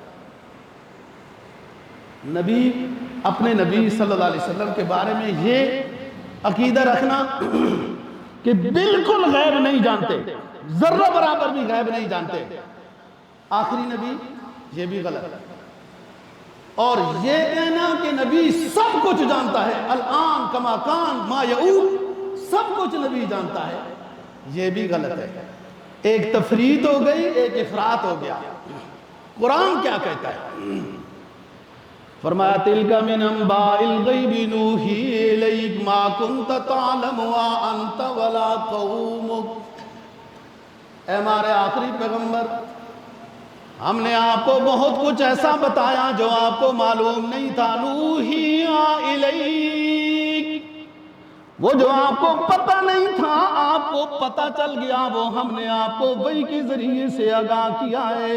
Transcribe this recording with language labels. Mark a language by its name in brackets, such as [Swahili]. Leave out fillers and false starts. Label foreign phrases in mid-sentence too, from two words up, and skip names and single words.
[Urdu] نبی اپنے نبی [Arabic] صلی اللہ علیہ وسلم [Urdu] کے بارے میں یہ عقیدہ رکھنا کہ بالکل غیب نہیں جانتے، ذرہ برابر بھی غیب نہیں جانتے، آخری نبی، یہ بھی غلط ہے۔ اور یہ کہنا کہ نبی سب کچھ جانتا ہے، [Arabic] الان کما کان ما یعود، [Urdu] سب کچھ نبی جانتا ہے، یہ بھی غلط ہے۔ ایک تفریط ہو گئی، ایک افراط ہو گیا۔ قرآن کیا کہتا ہے؟ [Arabic] فرمایا تِلْكَ مِنْ أَنْبَاءِ الْغَيْبِ نُوحِيهِ إِلَيْكَ مَا كُنْتَ تَعْلَمُهَا أَنْتَ وَلَا قَوْمُكَ۔ [Urdu] اے ہمارے آخری پیغمبر، ہم نے آپ کو بہت کچھ ایسا بتایا جو آپ کو معلوم نہیں تھا۔ [Arabic] نُوحِيهَا إِلَيْكَ، [Urdu] وہ جو آپ کو پتہ نہیں تھا آپ کو پتہ چل گیا، وہ ہم نے آپ کو وحی کے ذریعے سے آگاہ کیا ہے۔